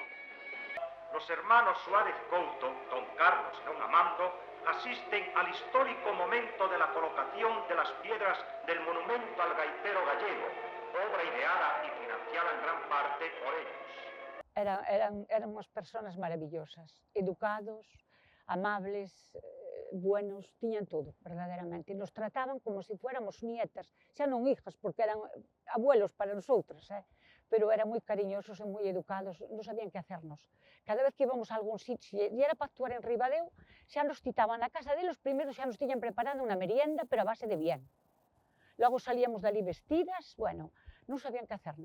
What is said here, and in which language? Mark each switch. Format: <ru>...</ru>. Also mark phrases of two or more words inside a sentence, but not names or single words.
<es>Los hermanos Suárez Couto, don Carlos y don Amando, asisten al histórico momento de la colocación de las piedras del monumento al gaitero gallego, obra ideada y financiada en gran parte por ellos. Eran unas personas maravillosas, educados, amables, buenos, tiñan todo, verdaderamente. Nos trataban como si fuéramos nietas, xa non hijas, porque eran abuelos para nosotras,</es> <gl>pero eran moi cariñosos e moi educados, non sabían que hacernos. Cada vez que íbamos a algún sitio e era para actuar en Ribadeo, xa nos citaban na casa deles, primeiro xa nos tiñan preparado unha merienda, pero</gl> <es>a base de bien.</es> <gl>Logo salíamos dali vestidas, bueno, non sabían que hacernos.</gl>